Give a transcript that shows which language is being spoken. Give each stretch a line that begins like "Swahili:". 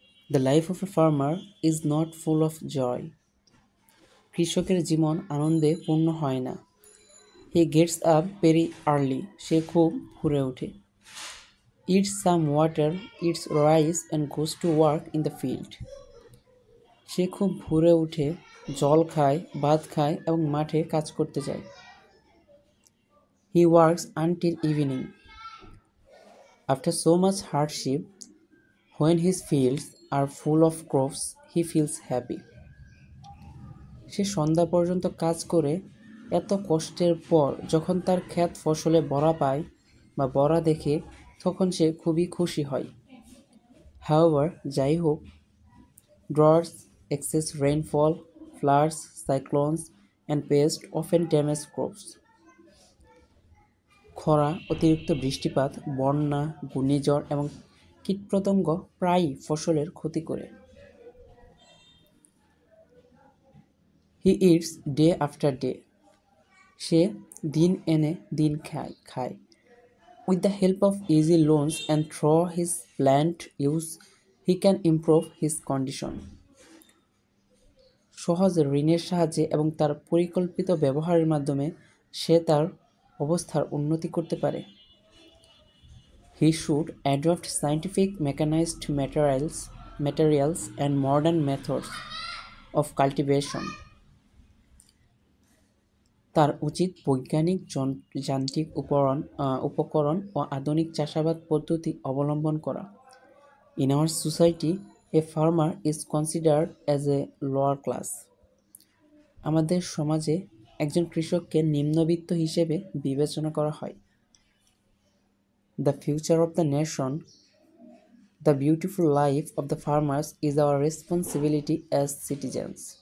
English: The life of a farmer is not full of joy.
Bangla: কৃষকের জীবন আনন্দে পূর্ণ হয় না।
English: He gets up very early.
Bangla: সে খুব ভোরে ওঠে।
English: Eats some water, eats rice and goes to work in the field.
Bangla: সে খুব ভোরে উঠে জল খায়, ভাত খায় এবং মাঠে কাজ করতে যায়।
English: He works until evening. After so much hardship, when his fields are full of crops, he feels happy.
Bangla: সে সন্ধ্যা পর্যন্ত কাজ করে এত কষ্টের পর যখন তার ক্ষেত ফসলে ভরা পায় বা ভরা দেখে তখন সে খুবই খুশি হয়।
English: However,
Bangla: যাই হোক,
English: droughts, excess rainfall, floods, cyclones and pests often damage crops.
Bangla: খরা, অতিরিক্ত বৃষ্টিপাত, বন্যা, ঘূর্ণিঝড় এবং কীটপতঙ্গ প্রায়ই ফসলের ক্ষতি করে।
English: He eats day after day.
Bangla: সে দিন এনে দিন খায়।
English: With the help of easy loans and through his planned use, he can improve his condition.
Bangla: সহজ ঋণের সাহায্যে এবং তার পরিকল্পিত ব্যবহারের মাধ্যমে সে তার অবস্থার উন্নতি করতে পারে।
English: He should adopt scientific mechanized materials and modern methods of cultivation.
Bangla: তার উচিত বৈজ্ঞানিক যান্ত্রিক উপকরণ ও আধুনিক চাষাবাদ পদ্ধতি অবলম্বন করা।
English: In our society, a farmer is considered as a lower class.
Bangla: আমাদের সমাজে একজন কৃষককে নিম্নবিত্ত হিসেবে বিবেচনা করা হয়।
English: The future of the nation, the beautiful life of the farmers is our responsibility as citizens.